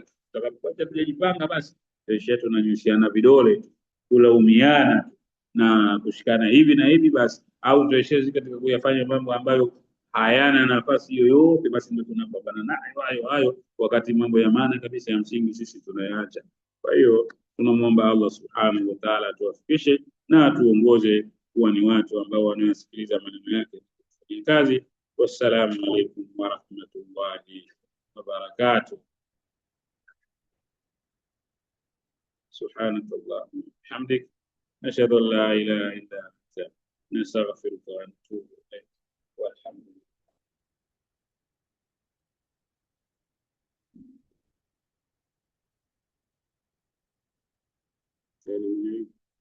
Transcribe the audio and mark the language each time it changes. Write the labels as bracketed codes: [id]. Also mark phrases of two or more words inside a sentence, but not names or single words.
[sw] Tutakapokuwa tujipanga, basi kesho tunanyoshiana vidole, kulaumiana na kushikana hivi na hivi, basi au tueshezi katika kuyafanya mambo ambayo hayana nafasi yoyote, basi ndio tunapambana nayo hayo, wakati mambo ya maana kabisa ya msingi sisi tunayaacha. Kwa hiyo tunamwomba [ar] الله سبحانه وتعالى [sw] atuwafikishe na atuongoze kuwa ni watu ambao wanaosikiliza maneno yake kufanya kazi. [ar] والسلام عليكم ورحمة الله وبركاته. سبحانك اللهم بحمدك، نشهد أن لا إله إلا أنت، نستغفرك ونتوب إليك. Walhamdulillah. [en] Thank you.